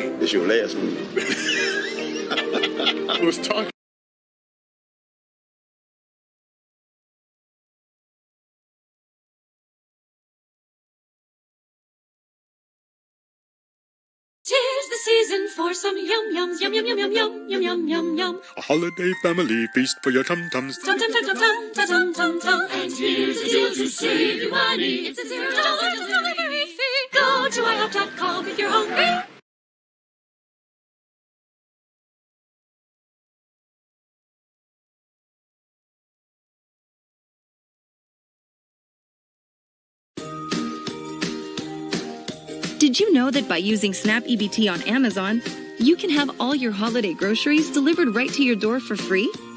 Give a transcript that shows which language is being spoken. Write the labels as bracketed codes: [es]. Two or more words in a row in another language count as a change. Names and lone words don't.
[en] It's your last move. I was talking. Tis the season for some yum yums, yum yum yum yum yum yum yum yum yum. A holiday family feast for your tum-tums. Tum tum tum tum tum tum tum tum tum. And here's a deal to save you money. It's a $0 delivery fee. Go to IHOP.com if you're hungry. Did you know that by using Snap EBT on Amazon, you can have all your holiday groceries delivered right to your door for free?